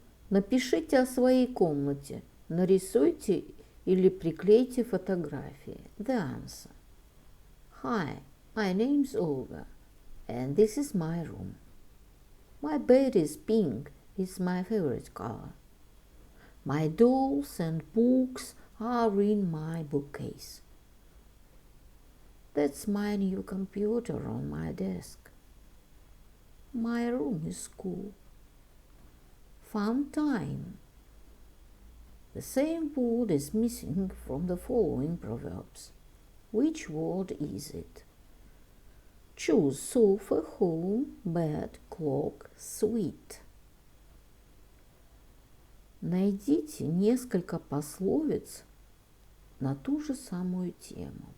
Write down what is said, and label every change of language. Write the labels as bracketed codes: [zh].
[ru] Напишите о своей комнате. Нарисуйте или приклейте фотографии. [en] The answer. Hi, my name's Olga, and this is my room. My bed is pink. It's my favorite color. My dolls and books are in my bookcase. That's my new computer on my desk. My room is cool. Fun time. The same word is missing from the following proverbs. Which word is it? Choose sofa, home, bed, clock, sweet. [ru] Найдите несколько пословиц на ту же самую тему.